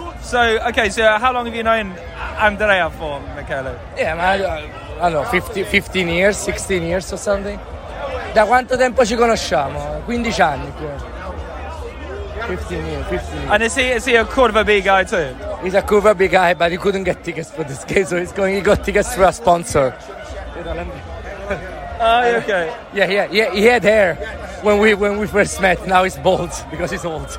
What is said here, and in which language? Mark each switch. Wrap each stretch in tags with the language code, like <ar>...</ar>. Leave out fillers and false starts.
<en>So how long have you known Andrea for, Michele? Yeah, I don't know, 15 years, 16 years or something.</en> <it>Da quanto tempo ci conosciamo? 15 anni più.</it> <en>15 years. And is he a Curva B guy too? He's a Curva B guy, but he couldn't get tickets for this game, so he got tickets through a sponsor. Oh, okay. Yeah, he had hair when we first met. Now he's bald because he's old.</en>